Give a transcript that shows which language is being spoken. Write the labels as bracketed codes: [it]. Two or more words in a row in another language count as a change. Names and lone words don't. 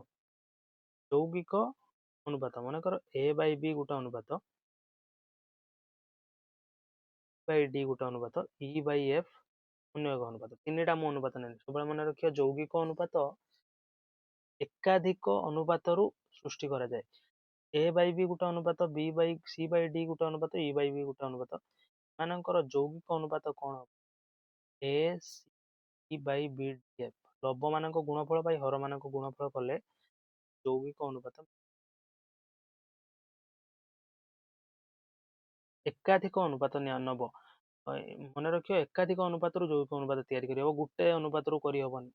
[or] ଯୌଗିକ ଅନୁପାତ ମନେକର A by B ଗୋଟେ ଅନୁପାତ, by D ଗୋଟେ ଅନୁପାତ, E by F ଅନ୍ୟ ଏକ ଅନୁପାତ। ତିନିଟା ମୁଁ ଅନୁପାତ ନେଲି। ସବୁବେଳେ ମନେ ରଖିବା ଯୌଗିକ ଅନୁପାତ ଏକାଧିକ ଅନୁପାତରୁ ସୃଷ୍ଟି କରାଯାଏ। A by B ଗୋଟେ ଅନୁପାତ, C by D ଗୋଟେ ଅନୁପାତ, E by B ଗୋଟେ ଅନୁପାତ। ଏମାନଙ୍କର ଯୌଗିକ ଅନୁପାତ କ'ଣ? A C by B D F। ଲବ ମାନଙ୍କ ଗୁଣଫଳ by ହର ମାନଙ୍କ ଗୁଣଫଳ କଲେ ଯୌଗିକ ଅନୁପାତ। ଏକାଧିକ ଅନୁପାତ ନବ, ମନେ ରଖିବ ଏକାଧିକ ଅନୁପାତରୁ ଯୌଗିକ ଅନୁପାତ ତିଆରି କରିହେବ, ଗୋଟେ ଅନୁପାତରୁ କରିହବନି।